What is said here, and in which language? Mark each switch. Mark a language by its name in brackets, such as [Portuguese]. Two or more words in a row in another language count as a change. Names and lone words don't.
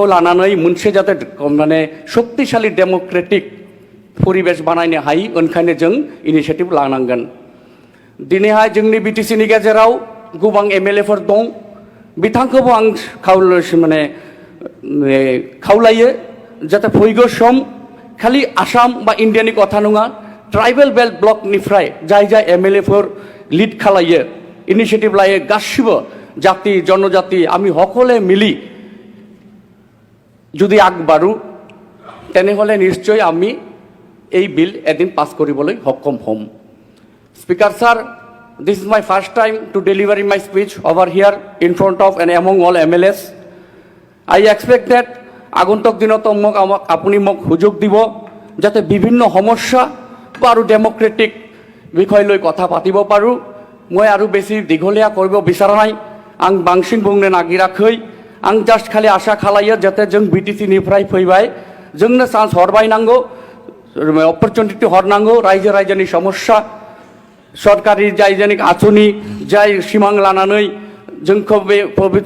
[Bodo] लानानै मोनसे जाते माने शक्तिशाली डेमोक्रेटिक परिवेश बानायनो हायो ओंखायनो जों इनिशिएटिभ लानांगोन दिनैहाय जोंनि बिटिसिनि गेजेराव गोबां एमएलएफोर दं बिथांखौबो आं माने खावलायो जाते फैगौ सम खालि आसाम बा इन्डियानि कथा नङा [English] tribal belt [Bodo] ब्लकनिफ्राय जाय जाय एमएलएफोर लिड खालायो इनिशिएटिभ लायो गासिबो जाति जनजाति [Assamese] আমি সকলে মিলি যদি আগবাঢ়ো তেনেহ'লে নিশ্চয় আমি এই বিল এদিন পাছ কৰিবলৈ সক্ষম হ'ম [English] Speaker sir this is my first time to deliver my speech over here in front of and among all MLAs I expect that [Assamese] আগন্তুক দিনত আপুনি মোক সুযোগ দিব যাতে বিভিন্ন সমস্যা বা আৰু ডেমক্ৰেটিক বিষয় লৈ কথা পাতিব পাৰোঁ মই আৰু বেছি দীঘলীয়া কৰিব বিচৰা নাই [Bodo] आं बांसिन बुंनो नागिराखै आं जास्ट खालि आसा खालायो जाते जों बिटिसिनिफ्राय फैबाय जोंनो चान्स हरबाय नांगौ अपरचुनिटि हरनांगौ रायजो राजानि समस्या सरकारि जायजानि आसनि जाय सिमां लानानै जोंखौ बे पबित्र